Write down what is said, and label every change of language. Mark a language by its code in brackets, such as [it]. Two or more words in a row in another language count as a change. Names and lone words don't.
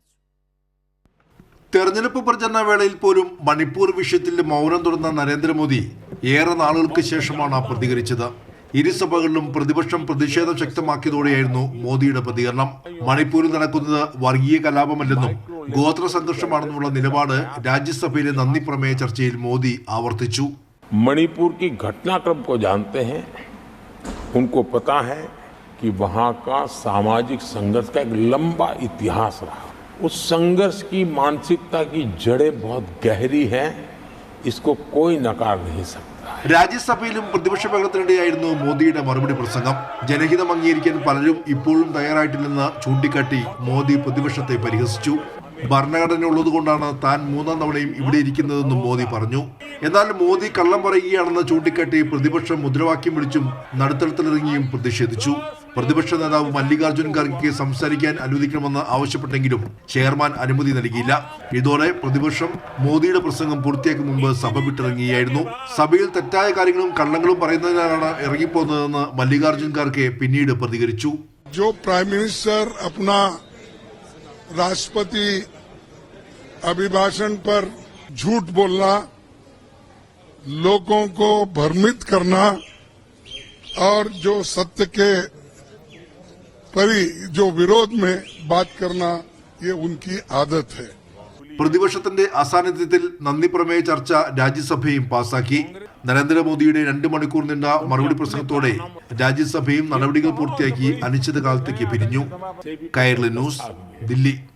[ml] തെരഞ്ഞെടുപ്പ് പ്രചരണ വേളയിൽ പോലും മണിപ്പൂർ വിഷയത്തിൽ മൗനം തുടർന്ന നരേന്ദ്രമോദി ഏറെ നാളുകൾക്ക് ശേഷമാണ് പ്രതികരിച്ചത്. ഇരുസഭകളിലും പ്രതിപക്ഷം പ്രതിഷേധം ശക്തമാക്കിയതോടെയായിരുന്നു മോദിയുടെ പ്രതികരണം. മണിപ്പൂരിൽ നടക്കുന്നത് വർഗീയ കലാപമല്ലെന്നും ഗോത്ര സംഘർഷമാണെന്നുമുള്ള നിലപാട് രാജ്യസഭയിലെ നന്ദി പ്രമേയ ചർച്ചയിൽ മോദി ആവർത്തിച്ചു. [hi] मणिपुर की घटनाक्रम को जानते हैं, उनको पता है कि वहां का सामाजिक संघर्ष का एक लंबा इतिहास रहा. उस संघर्ष की मानसिकता की जड़ें बहुत गहरी हैं, इसको कोई नकार नहीं सकता. [ml] രാജ്യസഭയിലും പ്രതിപക്ഷ ബഹളത്തിനിടെയായിരുന്നു മോദിയുടെ മറുപടി പ്രസംഗം. ജനഹിതം അംഗീകരിക്കാൻ പലരും ഇപ്പോഴും തയ്യാറായിട്ടില്ലെന്ന് ചൂണ്ടിക്കാട്ടി മോദി പ്രതിപക്ഷത്തെ പരിഹസിച്ചു. ഭരണഘടന ഉള്ളതുകൊണ്ടാണ് താൻ മൂന്നാം തവണയും ഇവിടെ ഇരിക്കുന്നതെന്നും മോദി പറഞ്ഞു. എന്നാൽ മോദി കള്ളം പറയുകയാണെന്ന് ചൂണ്ടിക്കാട്ടി പ്രതിപക്ഷം മുദ്രാവാക്യം വിളിച്ചും നടുത്തളത്തിലിറങ്ങിയും പ്രതിഷേധിച്ചു. പ്രതിപക്ഷ നേതാവ് മല്ലികാർജ്ജുൻ ഖാർഗെക്ക് സംസാരിക്കാൻ അനുവദിക്കണമെന്ന് ആവശ്യപ്പെട്ടെങ്കിലും ചെയർമാൻ അനുമതി നൽകിയില്ല. ഇതോടെ പ്രതിപക്ഷം മോദിയുടെ പ്രസംഗം പൂർത്തിയാക്കും മുമ്പ് സഭ വിട്ടിറങ്ങിയായിരുന്നു. സഭയിൽ തെറ്റായ കാര്യങ്ങളും കള്ളങ്ങളും പറയുന്നതിനാണ് ഇറങ്ങിപ്പോകുന്നതെന്ന് മല്ലികാർജ്ജുൻ ഖാർഗെ പിന്നീട് പ്രതികരിച്ചു. [en] prime minister [hi] अपना राष्ट्रपति अभिभाषण पर झूठ बोलना, लोगों को भ्रमित करना और जो सत्य के जो विरोध में बात करना, ये उनकी आदत है. [ml] പ്രതിപക്ഷത്തിന്റെ അസാന്നിധ്യത്തിൽ നന്ദി പ്രമേയ ചർച്ച രാജ്യസഭയും പാസാക്കി. നരേന്ദ്രമോദിയുടെ 2 മണിക്കൂർ നീണ്ട മറുപടി പ്രസംഗത്തോടെ രാജ്യസഭയും നടപടികൾ പൂർത്തിയാക്കി അനിശ്ചിതകാലത്തേക്ക് പിരിഞ്ഞു. കൈരളി ന്യൂസ്, ദില്ലി.